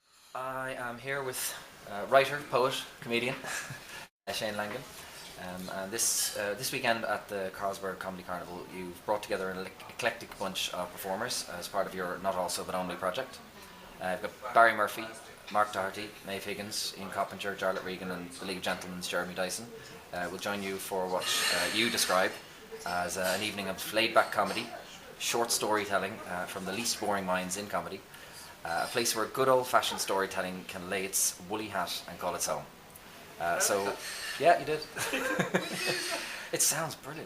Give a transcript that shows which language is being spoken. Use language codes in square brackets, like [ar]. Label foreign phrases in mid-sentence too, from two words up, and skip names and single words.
[en] I am here with writer, poet, comedian Shane Langan. And this weekend at the Carlsberg Comedy Carnival, you've brought together an eclectic bunch of performers as part of your Not Also But Only project. You've got Barry Murphy, Mark Doherty, Maeve Higgins, Ian Coppinger, Jarlath Regan, and the League of Gentlemen's Jeremy Dyson will join you for what you describe as an evening of laid-back comedy, short storytelling from the least boring minds in comedy, a place where good old-fashioned storytelling can lay its woolly hat and call its home. Yeah, you did. It sounds brilliant.